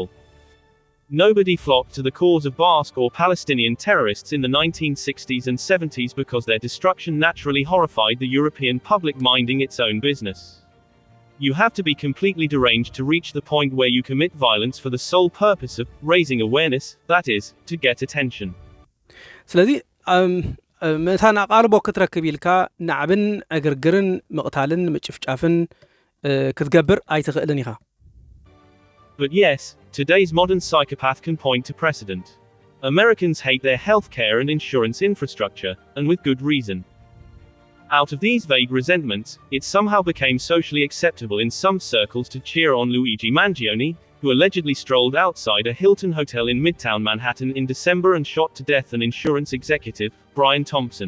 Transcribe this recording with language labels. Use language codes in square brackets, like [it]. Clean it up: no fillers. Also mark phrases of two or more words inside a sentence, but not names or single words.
[en] Nobody flocked to the cause of Basque or Palestinian terrorists in the 1960s and 70s because their destruction naturally horrified the European public minding its own business. You have to be completely deranged to reach the point where you commit violence for the sole purpose of raising awareness, that is, to get attention. [ti] ስለዚህ መታና ቃልቦ ክትረክብ ኢልካ ናዕብን እግርግርን መቕታልን ምጭፍጫፍን ክትገብር ኣይትኽእልን ኢኻ [en] But yes, today's modern psychopath can point to precedent. Americans hate their healthcare and insurance infrastructure, and with good reason. Out of these vague resentments, it somehow became socially acceptable in some circles to cheer on Luigi Mangione, who allegedly strolled outside a Hilton hotel in Midtown Manhattan in December and shot to death an insurance executive, Brian Thompson.